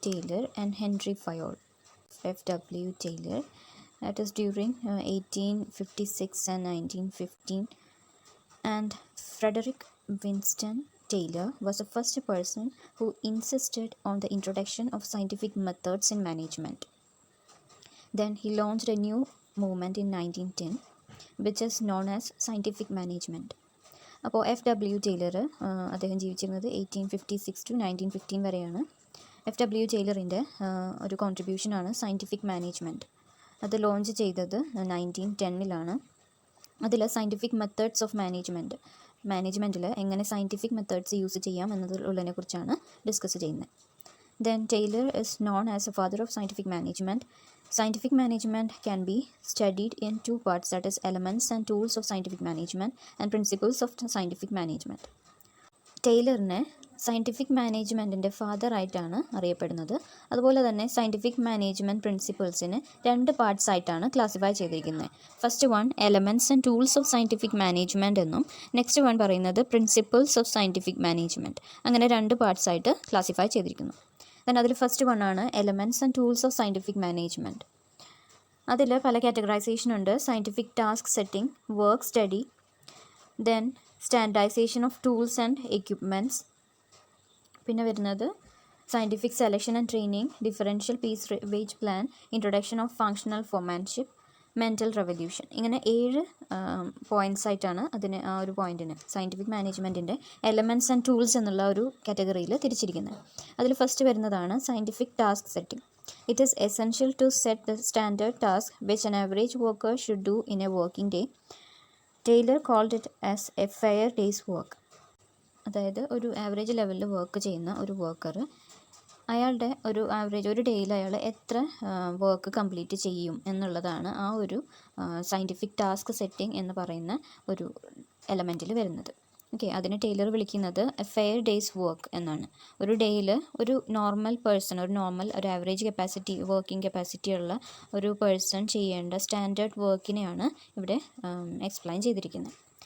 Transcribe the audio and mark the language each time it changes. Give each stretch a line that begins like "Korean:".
English: Taylor and Henry Fayol. F.W. Taylor, that is during 1856 and 1915, and Frederick Winston Taylor was the first person who insisted on the introduction of scientific methods in management. Then he launched a new movement in 1910, which is known as scientific management.
Malayalam: അപ്പോൾ F.W. Taylor അദ്ദേഹം ജീവിച്ചിരുന്നത് 1856 to 1915 വരെയാണ്. F.W. ടൈലറിൻ്റെ ഒരു കോൺട്രിബ്യൂഷനാണ് scientific management. അത് launch ചെയ്തത് 1910-ലാണ്. അതിൽ scientific methods of മാനേജ്മെൻറ്റിൽ എങ്ങനെ scientific methods use ചെയ്യാം എന്നതിനെ കുറിച്ചാണ് ഡിസ്കസ് ചെയ്യുന്നത്.
English: Then Taylor is known as the father of scientific management. Scientific management can be studied in two parts, that is elements and tools of scientific management and principles of scientific management.
Malayalam: ടൈലറിനെ scientific മാനേജ്മെൻറ്റിൻ്റെ father ആയിട്ടാണ് അറിയപ്പെടുന്നത്. അതുപോലെ തന്നെ scientific management പ്രിൻസിപ്പിൾസിനെ രണ്ട് parts ആയിട്ടാണ് classify ചെയ്തിരിക്കുന്നത്. First one elements and tools of scientific management എന്നും next one പറയുന്നത് principles of scientific management. അങ്ങനെ രണ്ട് പാർട്സ് ആയിട്ട് ക്ലാസിഫൈ ചെയ്തിരിക്കുന്നു. ദെൻ അതിൽ ഫസ്റ്റ് വൺ ആണ് elements and tools of scientific management. അതിൽ പല കാറ്റഗറൈസേഷൻ ഉണ്ട്. Scientific task setting, work study, then standardisation of tools and equipments, പിന്നെ വരുന്നത് scientific selection and training, differential piece wage plan, introduction of functional ഫോമാൻഷിപ്പ്, mental revolution. ഇങ്ങനെ 7 points ആയിട്ടാണ് അതിന് ആ ഒരു പോയിൻറ്റിന് സയൻറ്റിഫിക് മാനേജ്മെൻറ്റിൻ്റെ എലമെൻറ്റ്സ് ആൻഡ് ടൂൾസ് എന്നുള്ള ഒരു കാറ്റഗറിയിൽ തിരിച്ചിരിക്കുന്നത്. അതിൽ ഫസ്റ്റ് വരുന്നതാണ് scientific task setting.
English: It is essential to set the standard task which an average worker should do in a working day. Taylor called it as a fair day's work.
Malayalam: അതായത് ഒരു average ലെവലിൽ work ചെയ്യുന്ന ഒരു worker അയാളുടെ ഒരു average ഒരു ഡേയിൽ അയാൾ എത്ര വർക്ക് കംപ്ലീറ്റ് ചെയ്യും എന്നുള്ളതാണ് ആ ഒരു സയൻറ്റിഫിക് ടാസ്ക് സെറ്റിംഗ് എന്ന് പറയുന്ന ഒരു എലമെൻറ്റിൽ വരുന്നത്. ഓക്കെ, അതിന് ടൈലർ വിളിക്കുന്നത് എ ഫെയർ ഡേയ്സ് വർക്ക് എന്നാണ്. ഒരു ഡേയിൽ ഒരു നോർമൽ പേഴ്സൺ, ഒരു ആവറേജ് വർക്കിംഗ് കപ്പാസിറ്റി ഉള്ള ഒരു പേഴ്സൺ ചെയ്യേണ്ട സ്റ്റാൻഡേർഡ് വർക്കിനെയാണ് ഇവിടെ എക്സ്പ്ലെയിൻ ചെയ്തിരിക്കുന്നത്.